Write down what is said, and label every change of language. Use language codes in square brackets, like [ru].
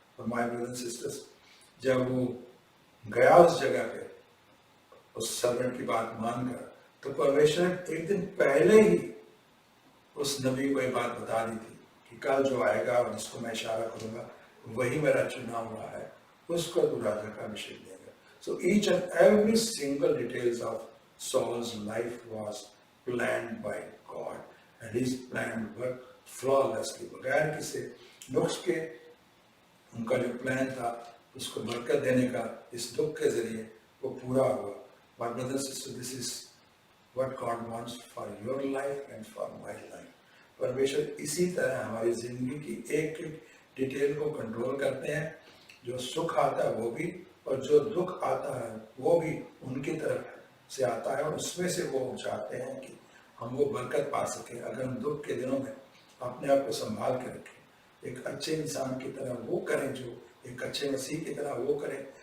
[hi] और [en] my brothers and sisters, [hi] जब वो गया उस जगह पे उस सर्वेंट की बात मानकर, तो परमेश्वर ने एक दिन पहले ही उस नबी को ये बात बता दी थी कि कल जो आएगा और जिसको मैं इशारा करूंगा वही मेरा चुना हुआ है, उसको तू राजा का अभिषेक देगा। [en] So each and every single details of Saul's life was planned by God and his plan worked flawlessly. [hi] बगैर किसी नुक्स के उनका जो प्लान था उसको बरकत देने का इस दुख के जरिए वो पूरा हुआ। [en] My brothers and sisters, this is what God wants for your life and for my life. [hi] परमेश्वर इसी तरह हमारी जिंदगी की एक एक डिटेल को कंट्रोल करते हैं। जो सुख आता है वो भी और जो दुख आता है वो भी उनकी तरफ से आता है और उसमें से वो चाहते हैं कि हम वो बरकत पा सकें। अगर हम दुख के दिनों में अपने आप को संभाल के रखें, एक अच्छे इंसान की तरह वो करें, जो एक अच्छे मसीह की तरह वो करें,